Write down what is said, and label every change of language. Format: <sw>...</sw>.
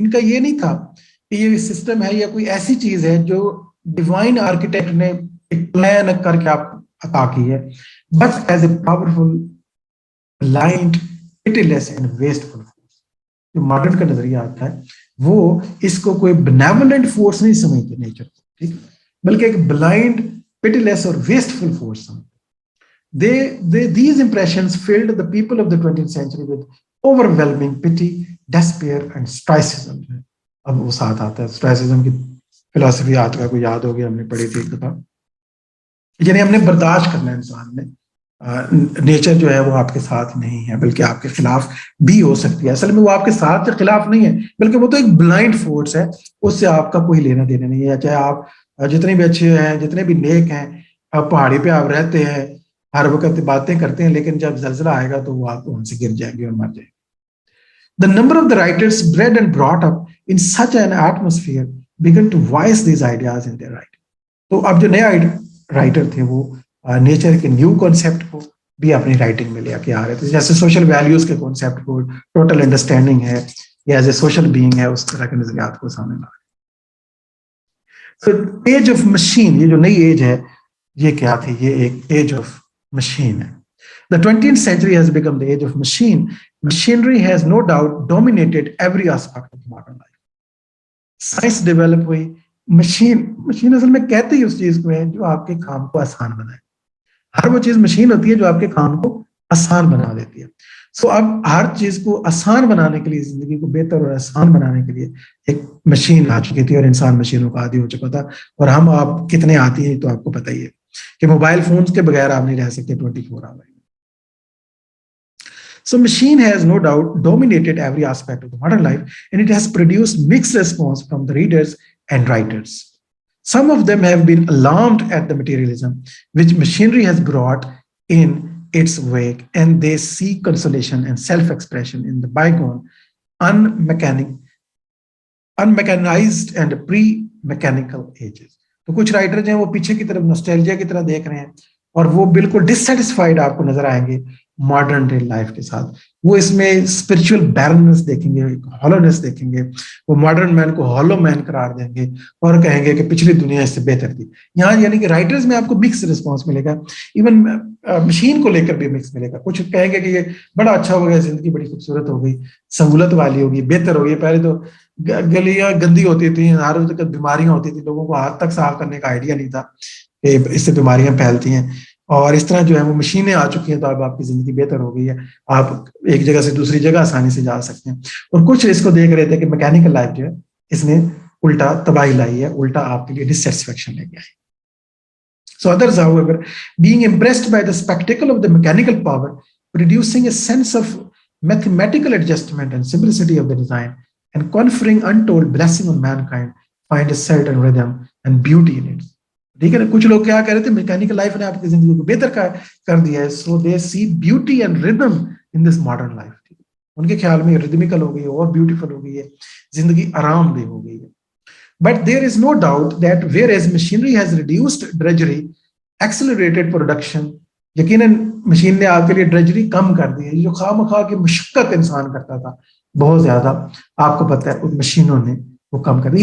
<ur>ان کا یہ نہیں تھا کہ یہ سسٹم ہے یا کوئی ایسی چیز ہے جو ڈیوائن آرکیٹیکٹ نے ایک پلان کر کے آپ عطا کی ہے,</ur> <en>But as a powerful blind pitiless and wasteful force.</en> <ur>جو ماڈرن کا نظریہ آتا ہے وہ اس کو کوئی benevolent force نہیں سمجھتے نیچر کو, ٹھیک, بلکہ ایک بلائنڈ pitiless اور ویسٹفل فورس سمجھتے.</ur> <en>These impressions filled the people of the 20th century with overwhelming pity, despair and stoicism.</en> <ur>اب وہ ساتھ آتا ہے stoicism کی فلسفی, آتا ہے, کوئی یاد ہو گیا, ہم نے پڑھی تھی ایک دفعہ. یعنی ہم نے برداشت کرنا ہے انسان نے, نیچر جو ہے وہ آپ کے ساتھ نہیں ہے بلکہ آپ کے خلاف بھی ہو سکتی ہے. اصل میں وہ آپ کے ساتھ کے خلاف نہیں ہے بلکہ وہ تو ایک بلائنڈ فورس ہے, اس سے آپ کا کوئی لینا دینا نہیں ہے. چاہے آپ جتنے بھی اچھے ہیں, جتنے بھی نیک ہیں, آپ پہاڑی پہ آپ رہتے ہیں, ہر وقت باتیں کرتے ہیں, لیکن جب زلزلہ آئے گا تو وہ آپ ان سے گر جائیں گے اور مر جائیں گے.</ur> <en>The number of the writers bred and brought up in such an atmosphere began to voice these ideas in their writing.</en> <ur>تو اب جو نئے رائٹر تھے وہ نیچر کے نیو کانسیپٹ کو بھی اپنی رائٹنگ میں لے کے آ رہے تھے, جیسے سوشل ویلیوز کے کانسیپٹ کو, ٹوٹل انڈرسٹینڈنگ ہے یا ایز اے سوشل بینگ ہے, اس طرح کے نظریات کو سامنے لا رہے. تو ایج آف مشین, یہ جو نئی ایج ہے یہ کیا تھی؟ یہ ایک ایج آف مشین ہے.</ur> <en>The 20th century has become the age of machine. Machinery has no doubt dominated every aspect of modern life.</en> <ur>Science develop ہوئی, مشین اصل میں کہتے ہی اس چیز کو ہے جو آپ کے کام کو آسان بنائے. ہر وہ چیز مشین ہوتی ہے جو آپ کے کام کو آسان بنا دیتی ہے. سو اب ہر چیز کو آسان بنانے کے لیے, زندگی کو بہتر اور آسان بنانے کے لیے ایک مشین آ چکی تھی اور انسان مشینوں کا عادی ہو چکا تھا. اور ہم آپ کتنے آتی ہیں تو آپ کو پتہ ہی ہے کہ موبائل فونز کے بغیر آپ نہیں رہ سکتے 24 آور.</ur> <en>So machine has no doubt dominated every aspect of the modern life, and it has produced mixed response from the readers and writers. Some of them have been alarmed at the materialism which machinery has brought in its wake, and they seek consolation and self-expression in the bygone, unmechanized and pre-mechanical ages.</en> <ur>تو کچھ writer جو ہیں وہ پیچھے کی طرف نوسٹیلجیا کی طرح دیکھ رہے ہیں اور وہ بالکل ڈسسیٹسفائیڈ آپ کو نظر آئیں گے ماڈرن ڈے لائف کے ساتھ. وہ اس میں اسپرچل بیرنس دیکھیں گے, ہالونیس دیکھیں گے, وہ ماڈرن مین کو ہالو مین قرار دیں گے اور کہیں گے کہ پچھلی دنیا اس سے بہتر تھی. یہاں یعنی کہ رائٹرز میں آپ کو مکس رسپانس ملے گا, ایون مشین کو لے کر بھی مکس ملے گا. کچھ کہیں گے کہ یہ بڑا اچھا ہو گیا, زندگی بڑی خوبصورت ہو گئی, سہولت والی ہوگی, بہتر ہو گئی. پہلے تو گلیاں گندی ہوتی تھیں, ہر وقت بیماریاں ہوتی تھیں, لوگوں کو ہاتھ تک صاف کرنے کا آئیڈیا نہیں تھا کہ اس سے بیماریاں پھیلتی ہیں. اور اس طرح جو ہے وہ مشینیں آ چکی ہیں تو اب آپ کی زندگی بہتر ہو گئی ہے, آپ ایک جگہ سے دوسری جگہ آسانی سے جا سکتے ہیں. اور کچھ اس کو دیکھ رہے تھے کہ میکینیکل لائف جو ہے اس نے الٹا تباہی لائی ہے, الٹا آپ کے لیے ڈسسیٹسفیکشن لے کے آئی.</ur> <en>So others, however, being impressed by the spectacle of the mechanical power, producing a sense of mathematical adjustment and simplicity of the design, and conferring untold blessing on mankind, find a certain rhythm and beauty in it.</en> <ur>ٹھیک ہے نا, کچھ لوگ کیا کہہ رہے تھے, mechanical life نے آپ کی زندگی کو بہتر کر دیا ہے.</ur> <en>So they see beauty and rhythm in this modern life.</en> <ur>ان کے خیال میں ردمیکل ہو گئی ہے اور بیوٹیفل ہو گئی ہے, زندگی آرام دہ ہو گئی ہے.</ur> <en>But there is no doubt that whereas machinery has reduced drudgery, accelerated production,</en> <ur>یقیناً مشین نے آپ کے لیے ڈرجری کم کر دی ہے. جو خواہ مخواہ کی مشقت انسان کرتا تھا بہت زیادہ, آپ کو پتہ ہے ان مشینوں نے وہ کم کر دی.</ur>